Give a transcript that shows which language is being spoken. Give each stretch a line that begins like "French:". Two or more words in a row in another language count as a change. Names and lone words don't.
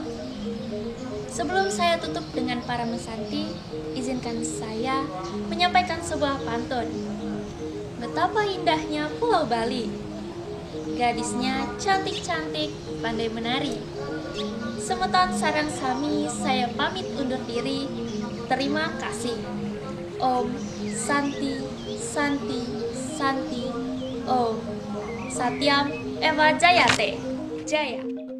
Indonesian: Sebelum saya tutup dengan para mesanti, izinkan saya menyampaikan sebuah pantun. Betapa indahnya Pulau Bali, gadisnya cantik-cantik, pandai menari.
Balinese: Semeton sarang sami,
Indonesian: saya pamit undur diri. Terima kasih.
Sanskrit: Om Santi Santi Santi Om Satyam Eva Jayate Jaya.